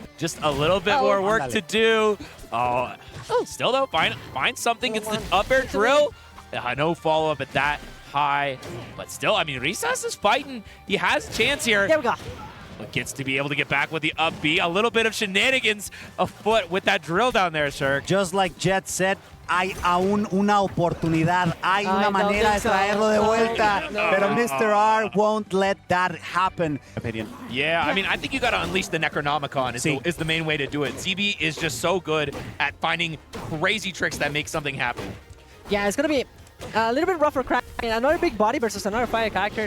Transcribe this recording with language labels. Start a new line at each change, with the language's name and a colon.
English: Just a little bit more work to do. Still though, find something. It's the up air drill. No follow-up at that high. But still, I mean, Recess is fighting. He has a chance here. There we go. But gets to be able to get back with the up B. A little bit of shenanigans afoot with that drill down there, sir. Just like Jet said,
Spanish: hay aún una oportunidad. Hay una manera de traerlo de vuelta.
English: Pero Mr.R won't let that happen. Yeah, I mean, I think you got to unleash the Necronomicon is the main way to do it. ZB is just so good at finding crazy tricks that make something happen. Yeah, it's going to be a little bit rough for Crack. Another big body versus another fire character.